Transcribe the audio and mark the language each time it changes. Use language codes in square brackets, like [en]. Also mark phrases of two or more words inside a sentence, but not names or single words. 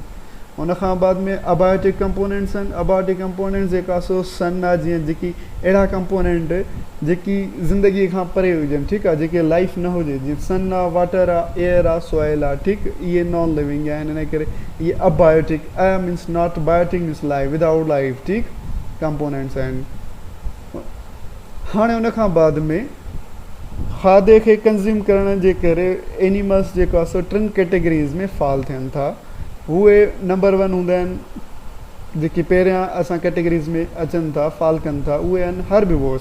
[sd] उन खां बाद में [en] abiotic components [sd] आहिनि। [en] abiotic components [sd] जेका सो सन आहे, जीअं जेकी अहिड़ा कंपोनेंट जेकी ज़िंदगीअ खां परे हुजनि, ठीकु आहे? जेके लाइफ न हुजे, जीअं सन आहे, वाटर आहे, एयर आहे, सॉइल आहे, ठीकु? इहे [en] non living [sd] आहिनि। इन करे इहे अबायोटिक, [en] means not biotic means life, without life, [sd] ठीकु? कंपोनेंट्स आहिनि। हाणे उन खां बाद में खाधे खे कंज़्यूम करण जे करे एनिमल्स जेको आहे सो 3 कैटेगरीज़ में फॉल थियनि था। उहे नंबर 1 हूंदा आहिनि, जेके पहिरियां असां कैटेगरीज़ में अचनि था, फॉल कनि था, उहे आहिनि हर्बीवोर्स।